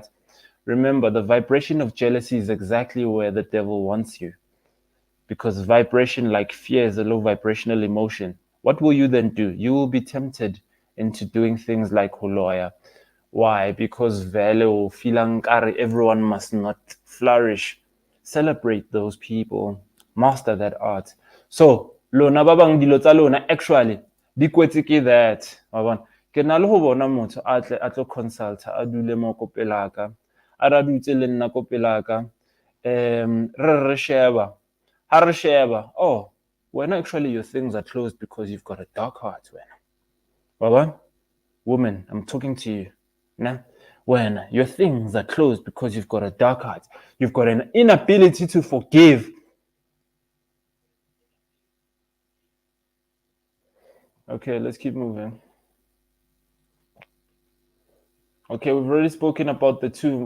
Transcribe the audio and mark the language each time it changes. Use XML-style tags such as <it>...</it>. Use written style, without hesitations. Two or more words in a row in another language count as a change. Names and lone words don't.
<en>Remember, the vibration of jealousy is exactly where the devil wants you, because vibration, like fear, is a low vibrational emotion. What will you then do? You will be tempted into doing things like holoya. Why? Because value, filankari, everyone must not flourish. Celebrate those people. Master that art. So,</en> <st>lona babang dilo tsa lona actually di kwetse ke that. Wa bona? Ke na le ho bona motho a tlo consulta a dule mo ko pelaka. A ra dutse le nna ko pelaka. Re sheba. Ha re sheba.</st> <en>Oh, when actually your things are closed because you've got a dark heart, wena.</en> <st>Wa bona?</st> <en>Woman, I'm talking to you. Nah? When your things are closed because you've got a dark heart, you've got an inability to forgive. Okay, let's keep moving. Okay, we've already spoken about the two.</en>